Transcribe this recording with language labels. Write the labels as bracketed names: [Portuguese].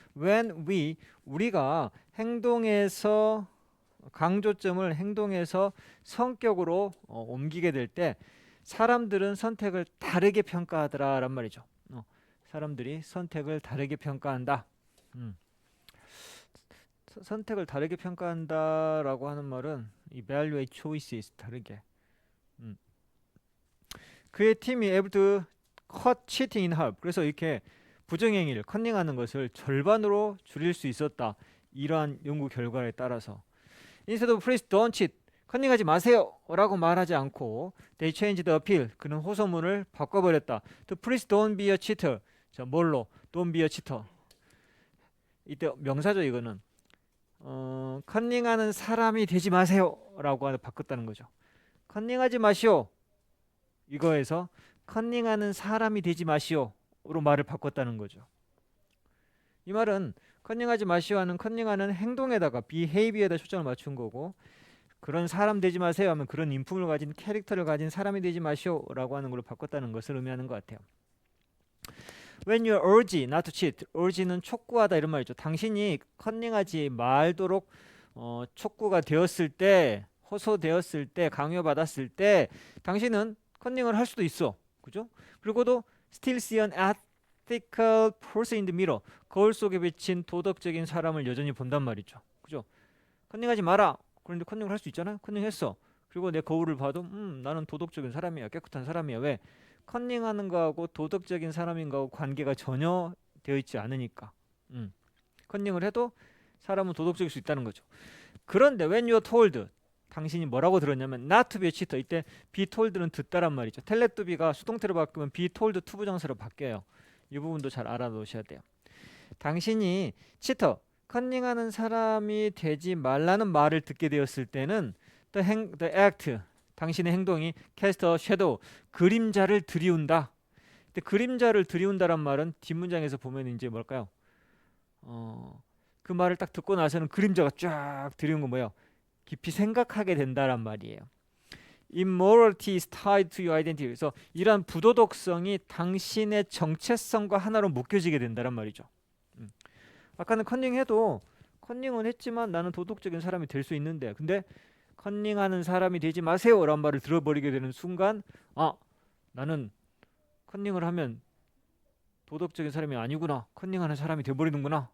[Korean] When 우리가 행동에서 강조점을 행동에서 성격으로 옮기게 될 때 사람들은 선택을 다르게 평가하더라란 말이죠. 사람들이 선택을 다르게 평가한다. 선택을 다르게 평가한다라고 하는 말은 [English] evaluate choices [Korean] 다르게. 그의 팀이 [English] able to cut cheating in half. [Korean] 그래서 이렇게 부정행위를 컨닝하는 것을 절반으로 줄일 수 있었다. 이러한 연구 결과에 따라서 [English] instead of please don't cheat, [Korean] 컨닝하지 마세요 라고 말하지 않고 [English] they changed the appeal, [Korean] 그는 호소문을 바꿔버렸다. [English] to please don't be a cheater. [Korean] 자, 뭘로? [English] don't be a cheater. [Korean] 이때 명사죠. 이거는 컨닝하는 사람이 되지 마세요 라고 바꿨다는 거죠. 컨닝하지 마시오, 이거에서 컨닝하는 사람이 되지 마시오로 말을 바꿨다는 거죠. 이 말은 컨닝하지 마시오 하는 컨닝하는 행동에다가 behavior에다 초점을 맞춘 거고, 그런 사람 되지 마세요 하면 그런 인품을 가진 캐릭터를 가진 사람이 되지 마시오 라고 하는 걸로 바꿨다는 것을 의미하는 것 같아요. [English] When you urge not to cheat, [Korean] urge는 촉구하다 이런 말이죠. 당신이 컨닝하지 말도록 촉구가 되었을 때, 호소되었을 때, 강요받았을 때 당신은 컨닝을 할 수도 있어, 그죠? 그리고도 [English] still see an ethical person in the mirror, [Korean] 거울 속에 비친 도덕적인 사람을 여전히 본단 말이죠, 그죠? 컨닝하지 마라. 그런데 컨닝을 할 수 있잖아. 컨닝했어. 그리고 내 거울을 봐도 나는 도덕적인 사람이야, 깨끗한 사람이야. 왜? 컨닝하는 거하고 도덕적인 사람인 거하고 관계가 전혀 되어 있지 않으니까. 컨닝을 해도 사람은 도덕적일 수 있다는 거죠. 그런데 [English] when you're told, [Korean] 당신이 뭐라고 들었냐면 [English] not to be a cheater, [Korean] 이때 be told는 듣다란 말이죠. 텔레뚜비가 수동태로 바꾸면 be told to 부정사로 바뀌어요. 이 부분도 잘 알아놓으셔야 돼요. 당신이 cheater, 컨닝하는 사람이 되지 말라는 말을 듣게 되었을 때는 [English] the act, [Korean] 당신의 행동이 [English] cast a shadow, [Korean] 그림자를 들이운다. 근데 그림자를 들이운다란 말은 뒷문장에서 보면 이제 뭘까요? 그 말을 딱 듣고 나서는 그림자가 쫙 들이운 거 뭐예요? 깊이 생각하게 된다란 말이에요. [English] Immorality is tied to your identity. [Korean] 그래서 이러한 부도덕성이 당신의 정체성과 하나로 묶여지게 된다란 말이죠. 아까는 컨닝해도 컨닝은 했지만 나는 도덕적인 사람이 될 수 있는데, 근데 컨닝하는 사람이 되지 마세요 라는 말을 들어버리게 되는 순간, 나는 컨닝을 하면 도덕적인 사람이 아니구나, 컨닝하는 사람이 돼버리는구나.